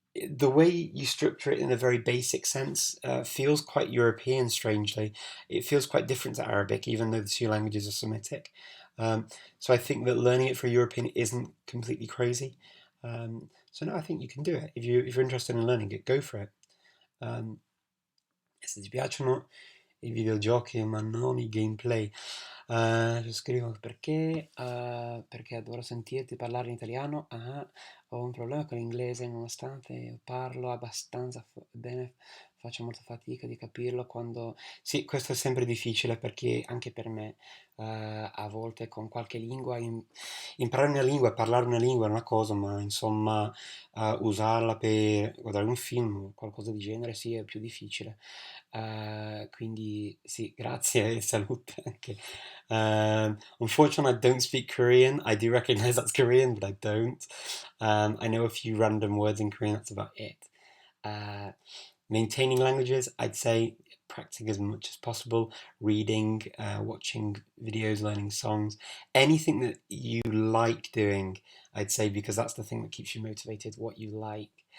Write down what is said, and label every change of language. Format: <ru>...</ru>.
<en>The way you structure it in a very basic sense feels quite European, strangely. It feels quite different to Arabic, even though the two languages are Semitic. So I think that learning it for European isn't completely crazy. So no, I think you can do it. If you're interested in learning it, go for it.</en> <it>Se ti piacciono i videogiochi ma non i gameplay, scrivo perché adoro sentirti parlare in italiano. Ho un problema con l'inglese, nonostante parlo abbastanza bene, faccio molta fatica di capirlo quando... Sì, questo è sempre difficile perché anche per me a volte con qualche lingua, imparare una lingua, parlare una lingua è una cosa, ma insomma usarla per guardare un film o qualcosa di genere sì è più difficile. Quindi sì, grazie e salute anche.</it> <en>Unfortunately, I don't speak Korean. I do recognize that's Korean, but I don't. I know a few random words in Korean, that's about it. Maintaining languages, I'd say practicing as much as possible, reading, watching videos, learning songs, anything that you like doing, I'd say, because that's the thing that keeps you motivated, what you like.</en>